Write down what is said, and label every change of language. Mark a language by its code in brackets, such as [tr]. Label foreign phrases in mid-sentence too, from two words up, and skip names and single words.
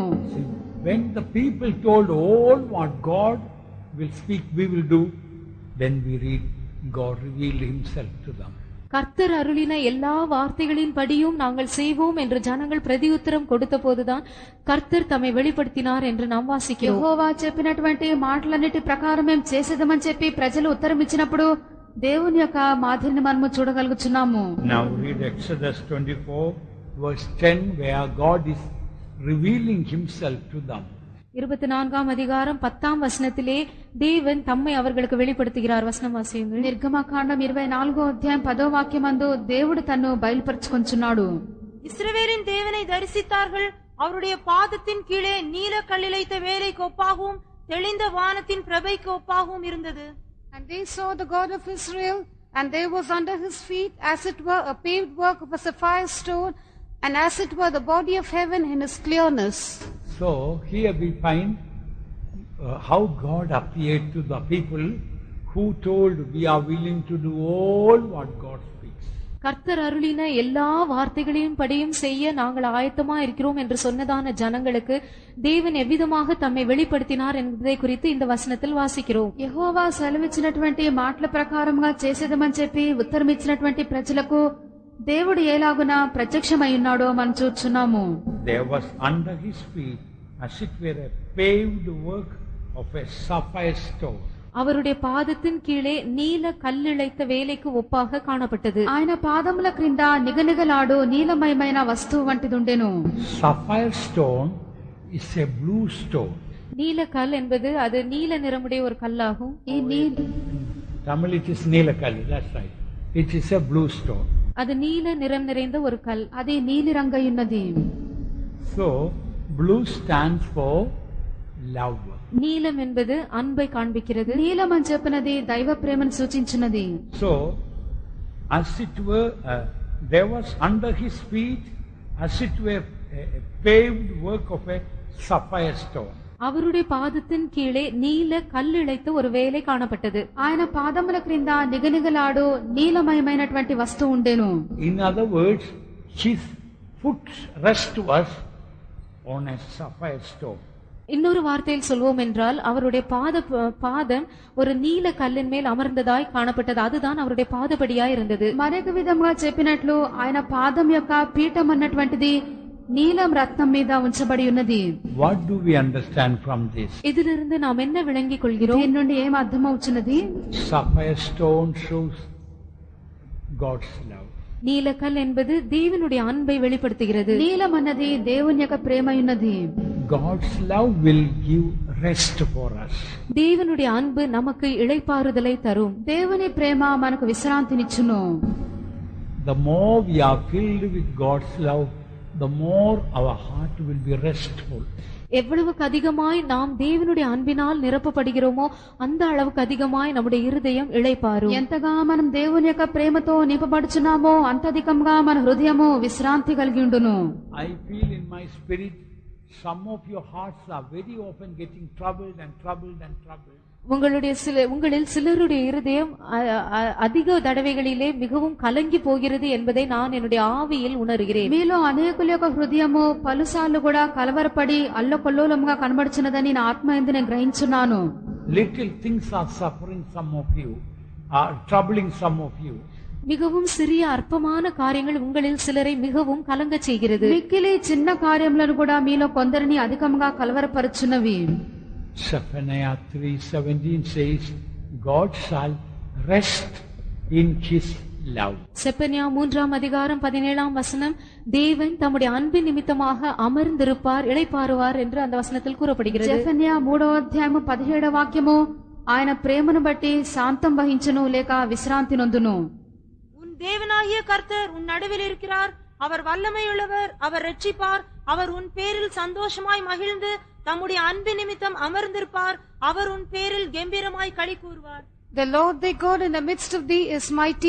[en] When the people told all what God will speak, we will do, then we read God revealed himself to them. [ta] கர்த்தர் அருளின எல்லா வார்த்தைகளின் படியும் நாங்கள் செய்வோம் என்று ஜனங்கள் பிரதியுத்தரம் கொடுத்த போதுதான் கர்த்தர் தம்மை வெளிப்படுத்தினார் என்று நாம் வாசிக்கிறோம். [te] యెహోవా చెప్పినటువంటి మాటలన్నిటి ప్రకారం మేము చేసేదమని చెప్పి ప్రజలు ఉత్తరం ఇచ్చినప్పుడు దేవుని యొక్క మాదిరిని మనము చూడగలుగుచున్నాము. [en] Now read Exodus 24 verse 10 where God is revealing himself to them. [ta] 24ஆம் அதிகாரம் 10ஆம் வசனத்திலே தேவன் தம்மை அவர்களுக்கு வெளிப்படுத்துகிறார். வசனம் வாசியுங்கள். [te] నిర్గమకాండం 24వ అధ్యాయం 10వ వాక్యమందు దేవుడు తన్ను బయలుపరుచుకొంచున్నాడు. [ta] இஸ்ரவேலின் தேவனை தரிசித்தார்கள். அவருடைய பாதத்தின் கீழே நீல கல்லிழைத்த வேலைக்கு ஒப்பாகவும் தெளிந்த வானத்தின் பிரபைக்கு ஒப்பாகவும் இருந்தது. [en] And they saw the God of Israel, and there was under his feet as it were a paved work of a sapphire stone, and as it were the body of heaven in his clearness. So here we find how God appeared to the people who told we are willing to do all what God speaks. [ta] கர்த்தர் அருளின எல்லா வார்த்தைகளையும் படியும் செய்ய நாங்கள் ஆயத்தமா இருக்கிறோம் என்று சொன்னதான ஜனங்களுக்கு தேவன் எவ்விதமாக தம்மை வெளிப்படுத்தினார் என்பதை குறித்து இந்த வசனத்தில் வாசிக்கிறோம். [te] యెహోవా సెలవిచ్చినటువంటి మాటల ప్రకారంగా చేసేదమని చెప్పి ఉత్తరం ఇచ్చినటువంటి ప్రజలకు దేవుడు ఎలాగున ప్రత్యక్షమై ఉన్నాడో మనం చూస్తున్నాము. [en] There was under his feet as it were a paved work of a sapphire stone. [ta] அவருடைய பாதத்தின் கீழே நீல கல்லிழைத்த வேலைக்கு ஒப்பாக காணப்பட்டது. [te] ఆయన పాదముల క్రింద నిగనిగలాడు నీలమయమైన వస్తువు వంటిదుండెను. [en] Sapphire stone is a blue stone. [ta] நீல கல் என்பது அது நீல நிறமுடைய ஒரு கல்லாகும். [en] Tamil it is Neelakali, that's right. It is a blue stone. [ta] அது நீல நிறம் நிறைந்த ஒரு கல். [te] అది నీలి రంగయున్నది. [en] So blue stands for love. [ta] நீலம் என்பது அன்பை காண்பிக்கிறது. [te] నీలం అని చెప్పినది దైవ ప్రేమను సూచించినది. [en] So as it were there was under his feet as it were a paved work of a sapphire stone. [ta] அவருடைய பாதத்தின் கீழே நீல கல்லிழைத்த ஒரு வேலை காணப்பட்டது. [te] ఆయన పాదముల క్రింద నిగనిగలాడు నీలమయమైనటువంటి వస్తువు ఉండెను. [en] In other words, his foot rest was on a sapphire stone. [ta] இன்னொரு வார்த்தையில் சொல்வோம் என்றால் அவருடைய பாதம் ஒரு நீல கல்லின் மேல் அமர்ந்ததாய் காணப்பட்டது. அதுதான் அவருடைய பாதபடியாய் இருந்தது. [te] మరొక విధంగా చెప్పినట్లు ఆయన పాదం యొక్క పీఠం అన్నటువంటిది నీలం రత్నం మీద ఉంచబడి ఉన్నది. [en] What do we understand from this? [ta] இதிலிருந்து நாம் என்ன விளங்கிக் கொள்கிறோம்? [te] దీని నుండి ఏం అర్థమవుతున్నది? [en] Sapphire stone shows God's love. [ta] நீலக்கல் என்பது தேவனுடைய அன்பை வெளிப்படுத்துகிறது. [te] నీలం అన్నది దేవుని యొక్క ప్రేమ ఉన్నది. [en] God's love will give rest for us. [ta] தேவனுடைய அன்பு நமக்கு இளைப்பாறுதலை தரும். [te] దేవుని ప్రేమ మనకు విశ్రాంతినిచ్చును. [en] The more we are filled with God's love, the more our heart will be restful. [ta] எவ்வளவுக்கு அதிகமாய் நாம் தேவனுடைய அன்பினால் நிரப்பப்படுகிறோமோ அந்த அளவுக்கு அதிகமாய் நம்முடைய இருதயம் இளைப்பாறும். [te] ఎంతగా మనం దేవుని యొక్క ప్రేమతో నింపబడుచున్నామో అంత అధికంగా మన హృదయము విశ్రాంతి కలిగి ఉండును. [en] I feel in my spirit some of your hearts are very often getting troubled and troubled and troubled. [ta] உங்களில் சிலருடைய இருதயம் அதிக தடவைகளிலே மிகவும் கலங்கி போகிறது என்பதை நான் என்னுடைய ஆவியில் உணர்கிறேன். [te] మీలో అనేకుల యొక్క హృదయము పలుసార్లు కూడా కలవరపడి అల్లకొల్లోలముగా కనబడుచున్నదని నా ఆత్మ యందు నేను గ్రహించున్నాను. [en] Little things are suffering some of you, are troubling some of you. [ta] மிகவும் சிறிய அற்பமான காரியங்கள் உங்களில் சிலரை மிகவும் கலங்க செய்கிறது. [te] మిక్కిలి చిన్న కార్యములను కూడా మీలో కొందరిని అధికంగా కలవరపరుచున్నవి. [en] Zephaniah 3:17 says, God shall rest in his love. [ta] செப்பனியா 3ஆம் அதிகாரம் 17ஆம் வசனம், தேவன் தம்முடைய அன்பின் நிமித்தமாக அமர்ந்திருப்பார், இளைப்பாறுவார் என்று அந்த வசனத்தில் கூறப்படுகிறது. [te] జెఫన్యా 3వ అధ్యాయము 17వ వాక్యము ఆయన ప్రేమను బట్టి శాంతం వహించును లేక విశ్రాంతి నొందును. [ta] உன் தேவனாகிய கர்த்தர் உன் நடுவில் இருக்கிறார். அவர் வல்லமையுள்ளவர், அவர் இரட்சிப்பார். அவர் உன் பேரில் சந்தோஷமாய் மகிழ்ந்து தம்முடைய அன்பு நிமித்தம் அமர்ந்திருப்பார். அவர் உன் பேரில் கம்பீரமாய் களி கூறுவார். [en] The Lord thy God in the midst of thee is mighty.